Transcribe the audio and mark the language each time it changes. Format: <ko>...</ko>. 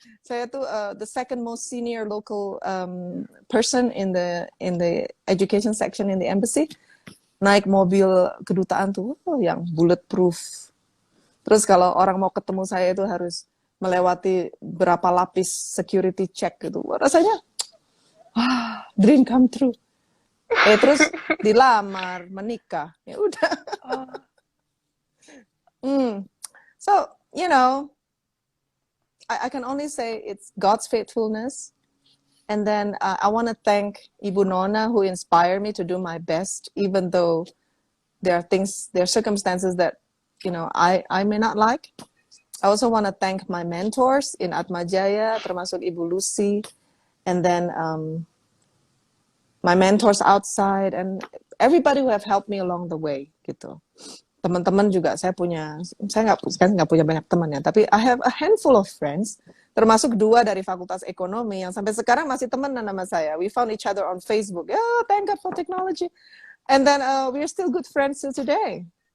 <id>Saya tuh</id> <en>the second most senior local person in the education section in the embassy.</en> <id>Naik mobil kedutaan tuh yang bulletproof. Terus kalau orang mau ketemu saya itu harus melewati berapa lapis security check gitu. Rasanya</id> <en>dream come true.</en> <id>Terus dilamar, menikah, ya udah.</id> <en>So, you know, I can only say it's God's faithfulness. And then I want to thank Ibu Nona who inspired me to do my best, even though there are circumstances that, you know, I may not like. I also want to thank my mentors in Atmajaya,</en> <id>termasuk</id> <en>Ibu Lucy, and then my mentors outside and everybody who have helped me along the way</en> <id>gitu. Teman-teman juga saya nggak punya banyak teman ya, tapi</id> <en>I have a handful of friends,</en> <id>termasuk 2 dari Fakultas Ekonomi yang sampai sekarang masih temenan sama saya.</id> <en>We found each other on Facebook. Oh, thank God for technology. And then we're still good friends till today.</en>